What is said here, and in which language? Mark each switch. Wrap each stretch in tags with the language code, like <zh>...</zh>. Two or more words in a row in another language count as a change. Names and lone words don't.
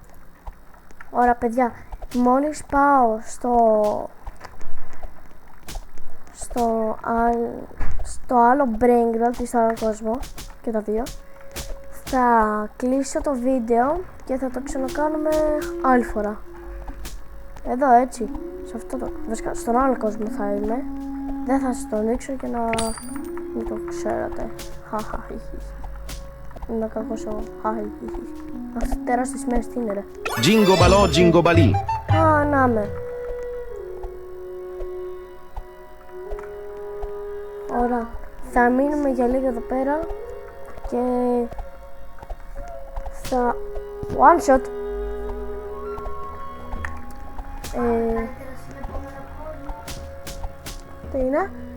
<el>Ωραία παιδιά, μόλις πάω στο άλλο</el> <en>brain rot</en> <el>ή στο άλλο κόσμο και τα δύο, θα κλείσω το βίντεο και θα το ξανακάνουμε άλλη φορά. Εδώ έτσι, σε αυτό το, βασικά στον άλλο κόσμο θα είμαι. Δεν θα σας το ανοίξω και να μην το ξέρατε. Είμαι κακός εγώ. Αυτές τεράστιες μέρες τι είναι ρε. Jingo balò, jingo balì. Α, να με. Ωραία. Θα μείνουμε για λίγο εδώ πέρα και θα...</el> <en>One shot.</en> <el>Τι είναι?</el>